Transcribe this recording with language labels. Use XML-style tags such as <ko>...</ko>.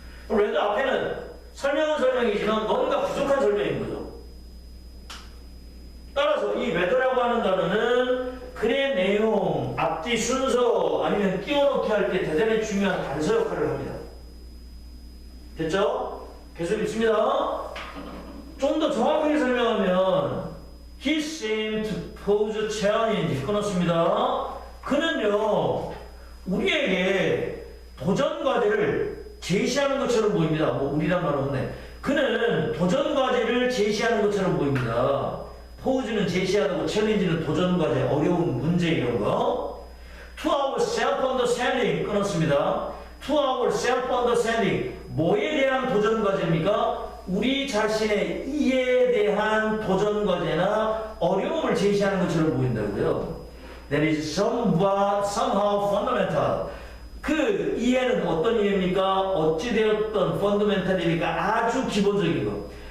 <ko>whether 앞에는 설명은 설명이지만 뭔가 부족한 설명인 거죠. 따라서 이 whether라고 하는 단어는 글의 내용, 앞뒤 순서 아니면 끼워넣기 할 때 대단히 중요한 단서 역할을 합니다. 됐죠? 계속 읽습니다. 좀 더 정확하게 설명하면</ko> <en>He seemed to pose a challenge.</en> <ko>끊었습니다. 그는요 우리에게 도전 과제를 제시하는 것처럼 보입니다. 뭐 우리란 말 없네. 그는 도전 과제를 제시하는 것처럼 보입니다. 포즈는 제시하고 챌린지는 도전 과제, 어려운 문제 이런 거.</ko> <en>To our self-understanding</en> <ko>끊었습니다.</ko> <en>To our self-understanding</en> <ko>뭐에 대한 도전 과제입니까? 우리 자신의 이해에 대한 도전 과제나 어려움을 제시하는 것처럼 보인다고요.</ko> <en>That is somehow fundamental.</en> <ko>그 이해는 어떤 이해입니까? 어찌되었던 fundamental이니까 아주 기본적인 것.</ko>